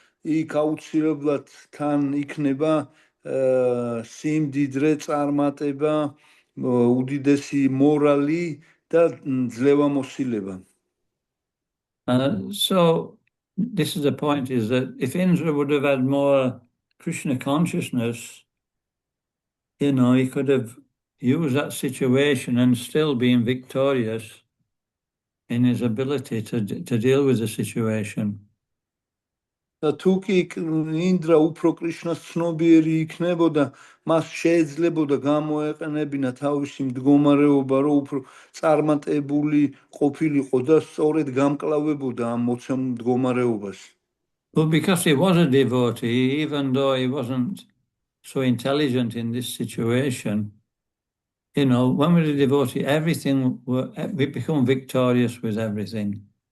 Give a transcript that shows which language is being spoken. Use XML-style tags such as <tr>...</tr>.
<ka>იქ აუცილებლად თან იქნება სიმდიდრე, წარმატება, უდიდესი მორალი და ძლევამოსილება.</ka> <en>So this is the point, is that if Indra would have had more Krishna consciousness, he could have used that situation and still been victorious in his ability to deal with the situation.</en> <ka>და თუ კი ინდრა უფრო კრიშნას ცნობიერი იქნებოდა, მას შეეძლებოდა გამოეყენებინა თავისი მდგომარეობა, რომ უფრო წარმატებული ყოფილიყო და სწორედ გამკლავებოდა ამ მოცემულ მდგომარეობას.</ka> <en>But because he was a devotee, even though he wasn't so intelligent in this situation, when we're a devotee, we become victorious with everything.</en>